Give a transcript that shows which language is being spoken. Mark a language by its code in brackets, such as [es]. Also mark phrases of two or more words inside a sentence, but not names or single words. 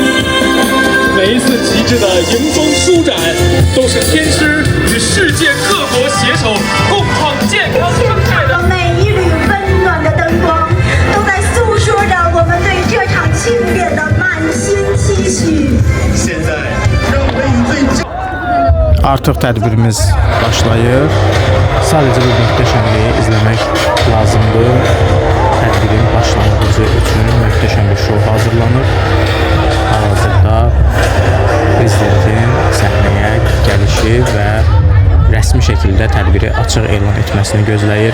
[zh] 每一次旗帜的迎风舒展，都是天狮与世界各国携手共创健康生态的。每一缕温暖的灯光，都在诉说着我们对这场庆典的满心期许。现在，让我们以最。 [az] Artıq tədbirimiz başlayır. Sadəcə bu möhtəşəmliyi izləmək lazımdır. Tədbirin başlanğıcı üçün möhtəşəm bir şou hazırlanıb. Hal-hazırda prezidentin səhnəyə gəlişi və rəsmi şəkildə tədbiri açıq elan etməsini gözləyir.